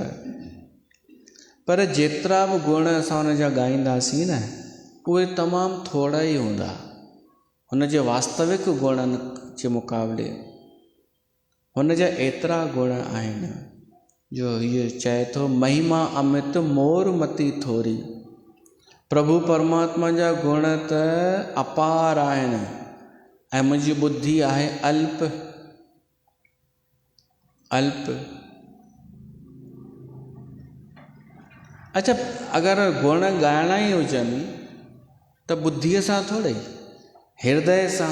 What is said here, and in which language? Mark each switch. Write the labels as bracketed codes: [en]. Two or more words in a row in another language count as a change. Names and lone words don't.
[sd] पर जेतिरा बि गुण असां हुन जा ॻाईंदासीं न, उहे तमामु थोरा ई हूंदा हुन जे वास्तविक गुणनि जे मुक़ाबले। हुन जा एतिरा गुण आहिनि जो हीअ चए थो, [awa] महिमा अमित मोर मती थोरी। [sd] प्रभु परमात्मा जा गुण त अपार आहिनि ऐं मुंहिंजी बुद्धि आहे अल्प। अच्छा, अगरि गुण ॻाइणा ई हुजनि त बुद्धीअ सां थोड़े, हृदय सां।